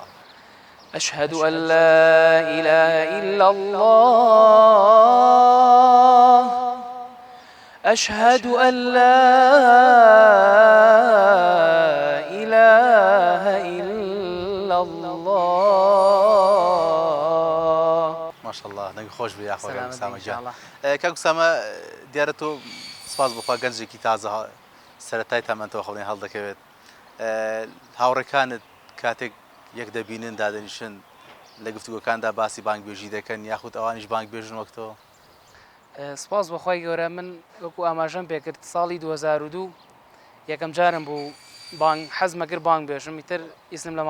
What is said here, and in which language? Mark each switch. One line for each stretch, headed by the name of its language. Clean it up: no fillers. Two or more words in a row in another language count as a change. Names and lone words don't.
Arabic: أشهد أن لا إله إلا الله أشهد أن لا إله إلا الله. ما شاء الله
Central Kurdish: دەنگ خۆش بێ یاخۆ سلامت سامە
Arabic: إن شاء الله.
Central Kurdish: کاک سامە دیارە تۆ سپاس بخوا گەنجێکی تازە سەرەتای تامەتەوە خەڵێن هەڵدەکەوێت هاوڕێکانت کاتێک یەک دەبینن دادەنیشن لە گفتوگۆکاندا باسی بانگبێژی دەکەن یاخود ئەوانیش بانگبێژن وەکتەوە سپاس بەخوای گەورە من وەکو ئاماژەم پێکرد ساڵی 2002 یەکەم جارم بوو بانگ حەزمە کرد بانگ بێژم ئیتر ئیسم لە